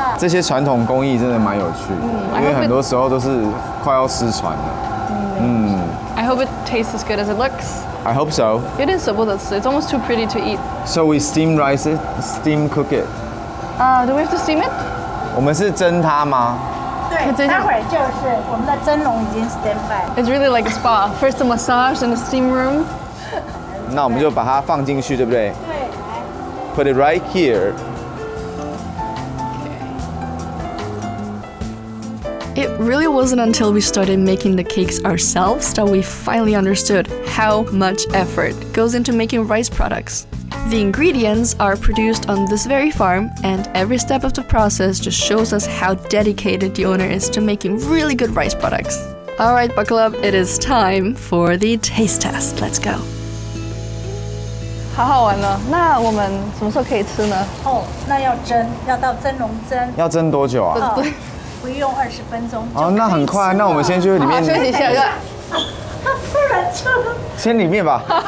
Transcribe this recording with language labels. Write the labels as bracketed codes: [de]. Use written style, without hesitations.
[zh] 这些传统工艺真的蛮有趣的，因为很多时候都是快要失传了。 [en] I hope it tastes as good as it looks. I hope so. It is so good. It's almost too pretty to eat. So we steam rice it, steam cook it. Do we have to steam it? [zh] 我们是蒸它吗？对，待会儿就是我们的蒸笼已经 [en] stand by。 It's really like a spa. First a massage, then a steam room. [zh] 那我们就把它放进去，对不对对，来。 [en] ？Put it right here. It really wasn't until we started making the cakes ourselves that we finally understood how much effort goes into making rice products. The ingredients are produced on this very farm, and every step of the process just shows us how dedicated the owner is to making really good rice products. Alright, Buckle Up, it is time for the taste test. Let's go. [zh] 好好玩哦。那我们什么时候可以吃呢？哦，那要蒸，要到蒸笼蒸，要蒸多久啊？哦，不用20分钟。哦，那很快，那我们先去里面，休息一下。不然就先里面吧。